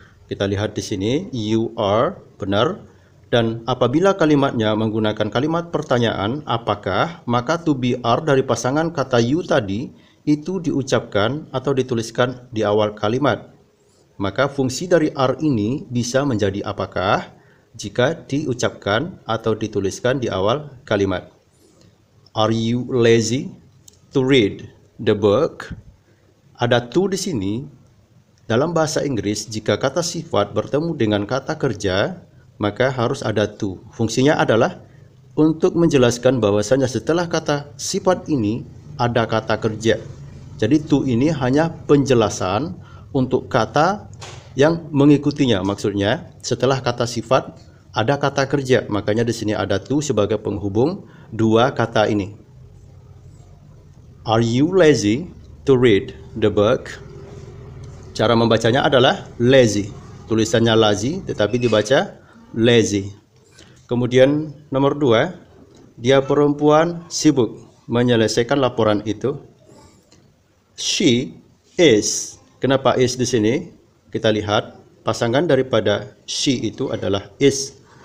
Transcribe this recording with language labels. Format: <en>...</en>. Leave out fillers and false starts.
<id>Kita lihat di sini you are, benar. Dan apabila kalimatnya menggunakan kalimat pertanyaan apakah, maka to be are dari pasangan kata you tadi itu diucapkan atau dituliskan di awal kalimat. Maka fungsi dari are ini bisa menjadi apakah jika diucapkan atau dituliskan di awal kalimat.</id> <en>Are you lazy to read the book?</en> <id>Ada to di sini. Dalam bahasa Inggris, jika kata sifat bertemu dengan kata kerja, maka harus ada to. Fungsinya adalah untuk menjelaskan bahwasanya setelah kata sifat ini ada kata kerja. Jadi to ini hanya penjelasan untuk kata yang mengikutinya. Maksudnya setelah kata sifat ada kata kerja, makanya di sini ada to sebagai penghubung dua kata ini.</id> <en>Are you lazy to read the book?</en> <id>Cara membacanya adalah lazy. Tulisannya lazy tetapi dibaca lazy. Kemudian nomor 2, dia perempuan sibuk menyelesaikan laporan itu.</id> <en>She is.</en> <id>Kenapa is di sini? Kita lihat pasangan daripada she itu adalah is.</id>